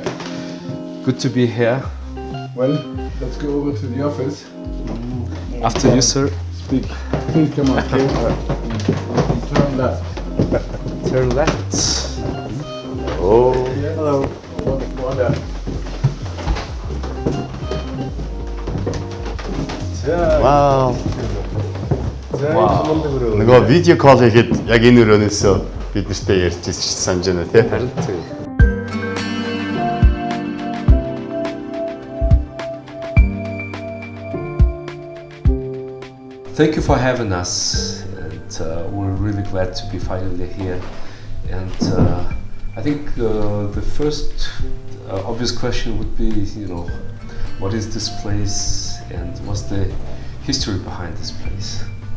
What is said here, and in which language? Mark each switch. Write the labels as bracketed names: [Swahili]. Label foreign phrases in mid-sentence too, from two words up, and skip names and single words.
[English] Good to be here. Well, let's go over to the office. After you, sir. Speak. Please come on. Turn left. Turn left. Oh. Hello. One left. [Mongolian] Вау. Нөгөө видео колл хийхэд яг энэ өрөөнөөсөө бид нартай ярьж ирсэн санаж байна тий. Харин тийм. [English] Thank you for having us, and we're really glad to be finally here. And I think the first obvious question would be, what is this place and what's the history behind this place?